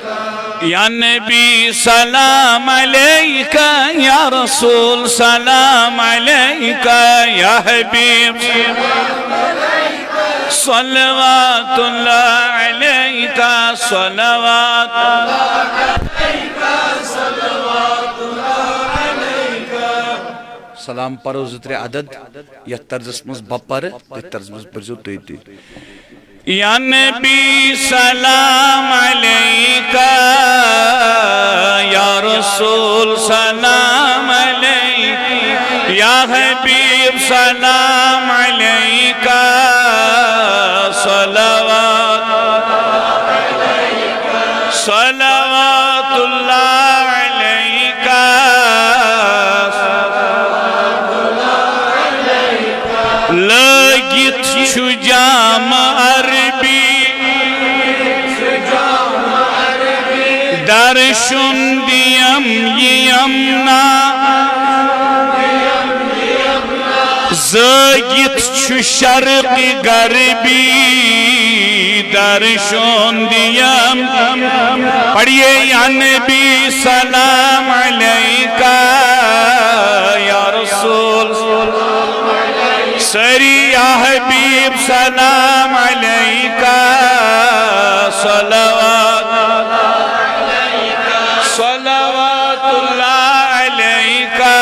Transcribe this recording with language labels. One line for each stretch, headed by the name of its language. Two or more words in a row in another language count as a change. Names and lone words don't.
Arabic: یا نبی سلام علیک یا رسول سلام علیک یا حبیب صلوات اللہ علیک صلوات اللہ علیک صلوات اللہ علیک.
Kashmiri: سلام پرو زتر عدد یا طرز مز بپر طرز مز پرزو تیتی.
Arabic: یا نبی سلام علیک یا رسول سلام علیک یا حبیب سلام علیک صلوات صلوات اللہ علیک
Kashmiri: لگت چھو جام عربی درشن دیم یمنا زاگت چھو شرق غربی درشن دیم.
Arabic: پڑھئے یا نبی سلام علیک یا رسول سری یا حبیب سلام علیک صلوات صلوات اللہ علیک.